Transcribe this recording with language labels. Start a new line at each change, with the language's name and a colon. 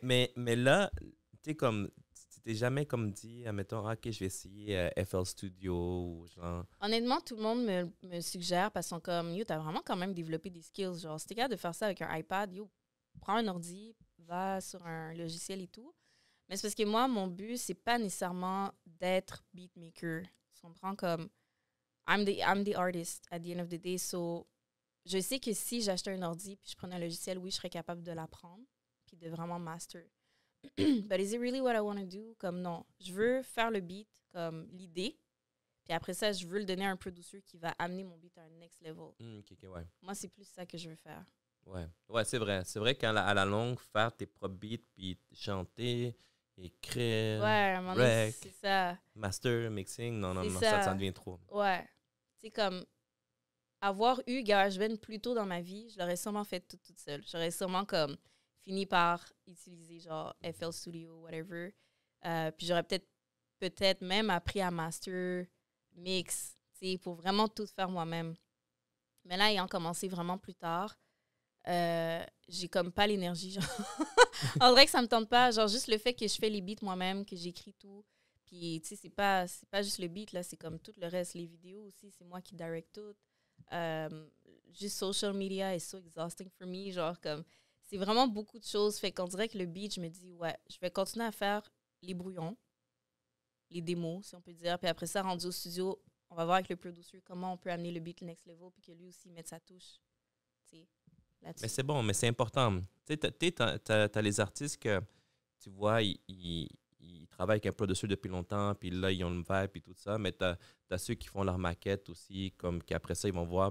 French: Mais là, tu sais, comme, tu t'es jamais comme dit, admettons, OK, je vais essayer FL Studio ou genre... Honnêtement, tout le monde me suggère parce qu'ils sont comme, yo, t'as vraiment quand même développé des skills. Genre, si t'es capable de faire ça avec un iPad, yo, prends un ordi, va sur un logiciel et tout. Mais c'est parce que moi, mon but, c'est pas nécessairement d'être beatmaker. Tu comprends?
English: Comme, I'm the artist at the end of the day.
French: So, je sais que si j'achetais un ordi puis je prenais un logiciel, oui, je serais capable de l'apprendre puis de vraiment master.
English: But is it really what I want to do?
French: Comme non, je veux faire le beat comme l'idée. Puis après ça, je veux le donner à un producer qui va amener mon beat à un next level. Ouais. Moi, c'est plus ça que je veux faire. Ouais, c'est vrai. C'est vrai qu'à la longue, faire tes propres beats, puis chanter, écrire, rec, c'est ça. master, mixing, non, ça devient trop. Ouais. C'est comme avoir eu GarageBand plus tôt dans ma vie, je l'aurais sûrement fait toute seule. J'aurais sûrement comme fini par utiliser genre FL Studio, whatever. Puis j'aurais peut-être même appris à master, mix, pour vraiment tout faire moi-même. Mais là, ayant commencé vraiment plus tard, j'ai comme pas l'énergie. Genre. On dirait que ça me tente pas. Genre, juste le fait que je fais les beats moi-même, que j'écris tout. Puis, tu sais, c'est pas juste le beat, là, c'est comme tout le reste. Les vidéos aussi, c'est moi qui direct tout.
English: Juste social media is so exhausting for me.
French: Genre, comme, c'est vraiment beaucoup de choses. Fait qu'on dirait que le beat, je me dis, ouais, je vais continuer à faire les brouillons, les démos, si on peut dire. Puis après ça, rendu au studio, on va voir avec le producer comment on peut amener le beat le next level puis que lui aussi mette sa touche. Tu sais. là-dessus. Mais c'est bon, mais c'est important. Tu sais, t'as les artistes que, tu vois, ils travaillent avec un producer depuis longtemps, puis là, ils ont une vibe et tout ça, mais t'as ceux qui font leur maquette aussi, comme qu'après ça, ils vont voir.